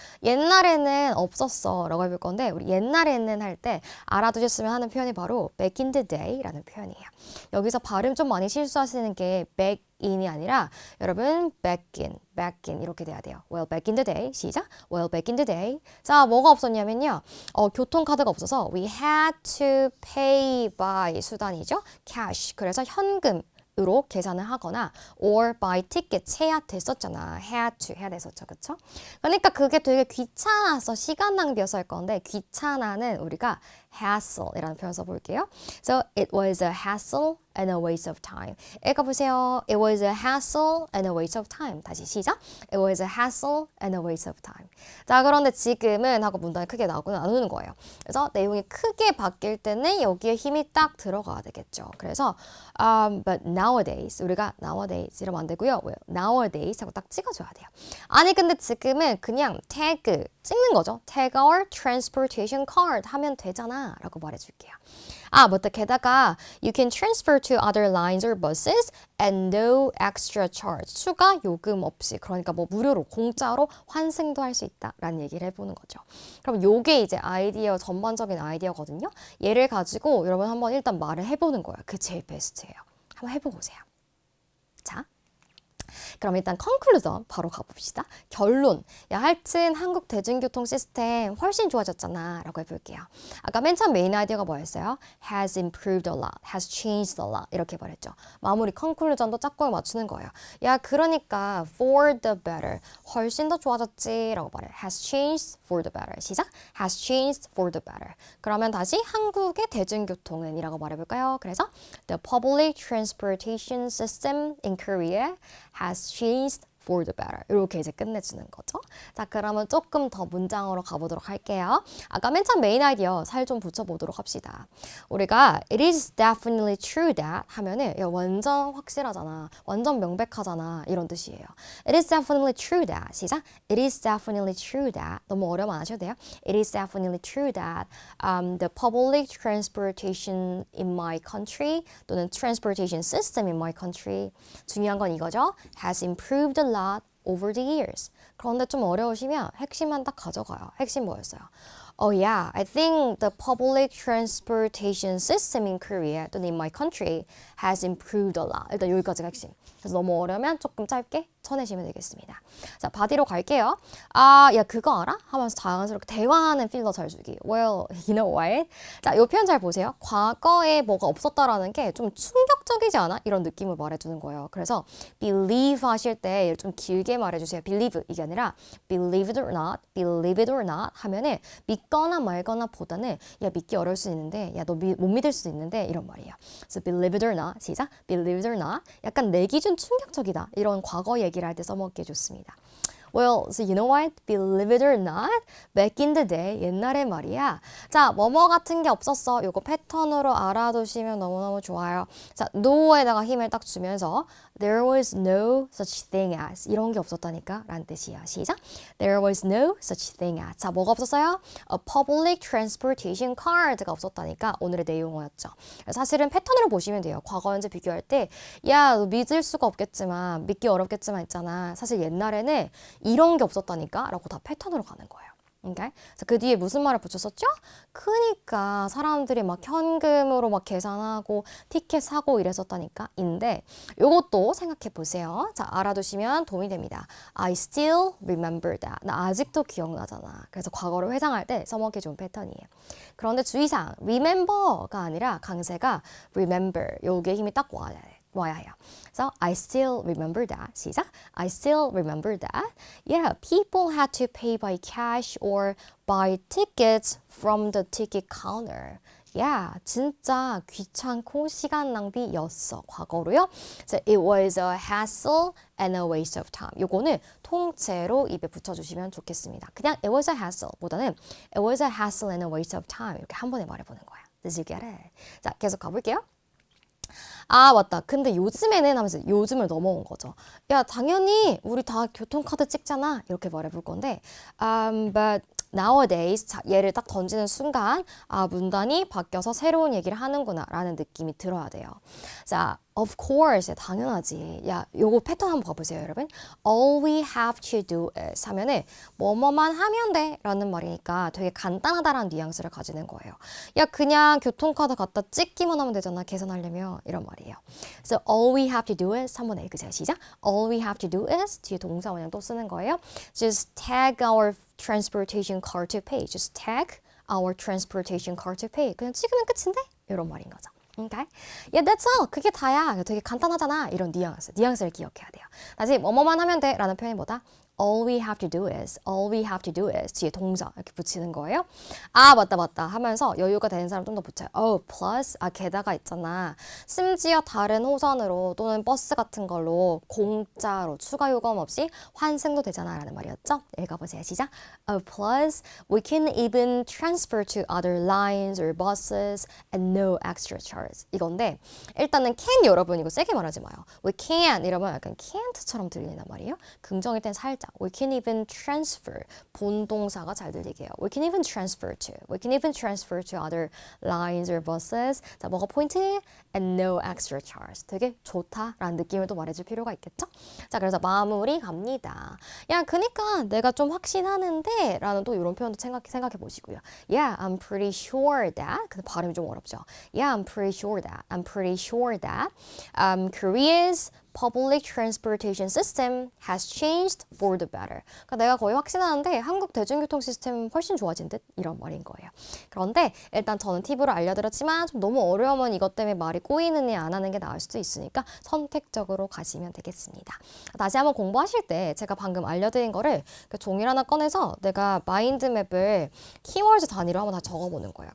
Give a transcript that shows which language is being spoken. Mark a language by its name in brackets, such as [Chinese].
[Korean] 옛날에는 없었어 라고 해볼 건데 우리 옛날에는 할 때 알아두셨으면 하는 표현이 바로 [English] back in the day [Korean] 라는 표현이에요. 여기서 발음 좀 많이 실수하시는 게 [English] back in [Korean] 이 아니라 여러분 back in 이렇게 돼야 돼요. [English] Well, back in the day. [Korean] 시작. [English] Well, back in the day. [Korean] 자, 뭐가 없었냐면요. 교통카드가 없어서 [English] we had to pay by [Korean] 수단이죠. [English] cash. [Korean] 그래서 현금. 으로 계산을 하거나 [English] or by ticket [Korean] 해야 됐었잖아. had to 해야 됐었죠. 그쵸? 그러니까 그게 되게 귀찮아서 시간 낭비여서 할 건데 귀찮아는 우리가 hassle이라는 표현 써볼게요. [English] So it was a hassle and a waste of time. [Korean] 읽어보세요. [English] It was a hassle and a waste of time. [Korean] 다시 시작. [English] It was a hassle and a waste of time. [Korean] 자, 그런데 지금은 하고 문단이 크게 나오는 거예요. 그래서 내용이 크게 바뀔 때는 여기에 힘이 딱 들어가야 되겠죠. 그래서 [English] but nowadays [Korean] 우리가 nowadays 이러면 안 되고요. nowadays 하고 딱 찍어줘야 돼요. 아니 근데 지금은 그냥 태그 찍는 거죠. [English] Tag our transportation card [Korean] 하면 되잖아 라고 말해줄게요. 맞다. [English] 게다가 you can transfer to other lines or buses and no extra charge. [Korean] 추가 요금 없이. 그러니까 뭐 무료로 공짜로 환승도 할 수 있다라는 얘기를 해보는 거죠. 그럼 요게 이제 아이디어 전반적인 아이디어거든요. 얘를 가지고 여러분 한번 일단 말을 해보는 거예요. 그게 제일 베스트예요. 한번 해보고 오세요. 자. 그럼 일단 컨클루전 바로 가봅시다. 결론. 야, 하여튼 한국 대중교통 시스템 훨씬 좋아졌잖아 라고 해볼게요. 아까 맨 처음 메인 아이디어가 뭐였어요? [English] has improved a lot, has changed a lot [Korean] 이렇게 말했죠. 마무리 컨클루전도 짝꿍을 맞추는 거예요. 야, 그러니까 [English] for the better, [Korean] 훨씬 더 좋아졌지 라고 말해. [English] has changed for the better. [Korean] 시작. [English] has changed for the better. [Korean] 그러면 다시 한국의 대중교통은 이라고 말해볼까요? [English] 그래서 the public transportation system in Korea has changed for the better. [Korean] 이렇게 이제 끝내주는 거죠. 자, 그러면 조금 더 문장으로 가보도록 할게요. 아까 맨 처음 메인 아이디어 살 좀 붙여보도록 합시다. 우리가 [English] it is definitely true that [Korean] 하면은 야, 완전 확실하잖아. 완전 명백하잖아. 이런 뜻이에요. [English] It is definitely true that. [Korean] 시작. [English] It is definitely true that. [Korean] 너무 어려움 안 하셔도 돼요. [English] It is definitely true that the public transportation in my country [Korean] 또는 [English] transportation system in my country [Korean] 중요한 건 이거죠. [English] has improved a lot over the years. [Korean] 그런데 좀 어려우시면 핵심만 딱 가져가요. 핵심 뭐였어요? [English] Oh yeah, I think the public transportation system in Korea [Korean] 또는 [English] in my country has improved a lot. [Korean] 일단 여기까지가 핵심. 그래서 너무 어려우면 조금 짧게 쳐내시면 되겠습니다. 자, 바디로 갈게요. 야, 그거 알아? 하면서 자연스럽게 대화하는 필러 잘 주기. [English] Well, you know what? [Korean] 자, 이 표현 잘 보세요. 과거에 뭐가 없었다라는 게 좀 충격적이지 않아? 이런 느낌을 말해주는 거예요. 그래서 believe 하실 때 좀 길게 말해주세요. believe 이게 아니라 [English] believe it or not, believe it or not [Korean] 하면은 믿거나 말거나 보다는 야, 믿기 어려울 수 있는데 야, 너 못 믿을 수도 있는데 이런 말이에요. [English] So believe it or not. [Korean] 시작. [English] believe it or not. [Korean] 약간 내 기준 충격적이다. 이런 과거 얘기를 할 때 써먹기 좋습니다. [English] Well, so you know what? Believe it or not, back in the day, [Korean] 옛날에 말이야. 자, 뭐뭐 같은 게 없었어. 요거 패턴으로 알아두시면 너무너무 좋아요. 자, no에다가 힘을 딱 주면서 [English] there was no such thing as [Korean] 이런 게 없었다니까 라는 뜻이야. 시작. [English] There was no such thing as. [Korean] 자, 뭐가 없었어요? [English] A public transportation card [Korean] 가 없었다니까 오늘의 내용어였죠. 사실은 패턴으로 보시면 돼요. 과거 현재 비교할 때 야, 너 믿을 수가 없겠지만 믿기 어렵겠지만 있잖아. 사실 옛날에는 이런 게 없었다니까 라고 다 패턴으로 가는 거예요. [English] Okay? [Korean] 그래서 그 뒤에 무슨 말을 붙였었죠? 그니까 사람들이 막 현금으로 막 계산하고 티켓 사고 이랬었다니까 인데 요것도 생각해 보세요. 자, 알아두시면 도움이 됩니다. [English] I still remember that. [Korean] 나 아직도 기억나잖아. 그래서 과거를 회상할 때 써먹기 좋은 패턴이에요. 그런데 주의사항 remember가 아니라 강세가 remember 요게 힘이 딱 와야 해요. [English] So I still remember that. [Korean] 시작. [English] I still remember that. Yeah, people had to pay by cash or buy tickets from the ticket counter. [Korean] Yeah, 진짜 귀찮고 시간 낭비였어. 과거로요. [English] So it was a hassle and a waste of time. [Korean] 요거는 통째로 입에 붙여주시면 좋겠습니다. 그냥 [English] it was a hassle [Korean] 보다는 [English] it was a hassle and a waste of time [Korean] 이렇게 한 번에 말해보는 거야. [English] Did you get it? [Korean] 자, 계속 가볼게요. 맞다. 근데 요즘에는 하면서 요즘을 넘어온 거죠. 야, 당연히 우리 다 교통카드 찍잖아. 이렇게 말해볼 건데 [English] but nowadays [Korean] 자, 얘를 딱 던지는 순간 문단이 바뀌어서 새로운 얘기를 하는구나 라는 느낌이 들어야 돼요. 자, [English] Of course, [Korean] 당연하지. 야, 요거 패턴 한번 봐보세요, 여러분. [English] All we have to do is [Korean] 하면은 뭐뭐만 하면 돼 라는 말이니까 되게 간단하다라는 뉘앙스를 가지는 거예요. 야, 그냥 교통카드 갖다 찍기만 하면 되잖아, 계산하려면. 이런 말이에요. [English] So all we have to do is [Korean] 한번 읽으세요. 시작. [English] All we have to do is [Korean] 뒤에 동사 원형 또 쓰는 거예요. [English] Just tag our transportation card to pay. Just tag our transportation card to pay. [Korean] 그냥 찍으면 끝인데? 이런 말인 거죠. [English] Okay? Yeah, that's all. [Korean] 그게 다야. 되게 간단하잖아. 이런 뉘앙스를 기억해야 돼요. 다시 뭐뭐만 하면 돼 라는 표현보다 [English] all we have to do is, all we have to do is [Korean] 뒤에 동사 이렇게 붙이는 거예요. 아, 맞다 하면서 여유가 되는 사람 좀 더 붙여요. [English] Oh, plus, [Korean] 게다가 있잖아. 심지어 다른 호선으로 또는 버스 같은 걸로 공짜로 추가 요금 없이 환승도 되잖아 라는 말이었죠. 읽어보세요. 시작. [English] Oh, plus, we can even transfer to other lines or buses and no extra charge. [Korean] 이건데 일단은 can 여러분 이거 세게 말하지 마요. [English] We can [Korean] 이러면 약간 can't처럼 들린단 말이에요. 긍정일 땐 살짝 [English] we can even transfer [Korean] 본동사가 잘 들리게요. [English] We can even transfer to other lines or buses. 자, 뭐가 포인트? And no extra charge. [Korean] 되게 좋다라는 느낌을 또 말해줄 필요가 있겠죠? 자, 그래서 마무리 갑니다. 야, 그니까 내가 좀 확신하는데 라는 또 이런 표현도 생각해 보시고요. [English] Yeah, I'm pretty sure that. [Korean] 근데 발음이 좀 어렵죠. [English] Yeah, I'm pretty sure that Korea's public transportation system has changed for the better. [Korean] 그러니까 내가 거의 확신하는데 한국 대중교통 시스템은 훨씬 좋아진 듯 이런 말인 거예요. 그런데 일단 저는 팁으로 알려드렸지만 좀 너무 어려우면 이것 때문에 말이 꼬이느니 안 하는 게 나을 수도 있으니까 선택적으로 가시면 되겠습니다. 다시 한번 공부하실 때 제가 방금 알려드린 거를 종이를 하나 꺼내서 내가 마인드맵을 키워드 단위로 한번 다 적어보는 거예요.